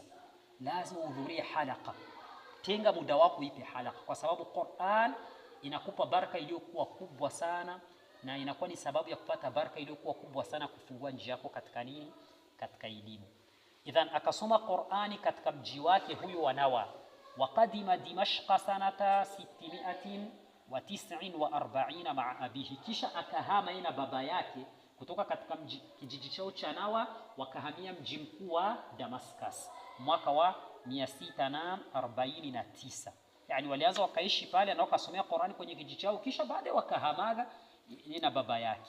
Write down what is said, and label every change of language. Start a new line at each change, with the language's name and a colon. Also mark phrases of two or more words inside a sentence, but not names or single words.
Swahili: Lazima uhudhurie halaka. Tenga muda wako ipe halaka, kwa sababu Qur'an inakupa baraka iliyokuwa kubwa sana na inakuwa ni sababu ya kupata baraka iliyokuwa kubwa sana kufungua njia yako katika nini? Katika elimu. Idhan akasoma Qur'ani katika mji wake huyo wa Nawa.
Arabic: وقدم دمشق سنة 649 مع أبيه,
Swahili: kisha akahama na baba yake kutoka katika kijiji chao cha Nawa wakahamia mji mkuu wa Damascus mwaka wa 649. Yani walianza wakaishi pale na wakasomea Qur'ani kwenye kijiji chao, kisha baadaye wakahamaga na baba yake.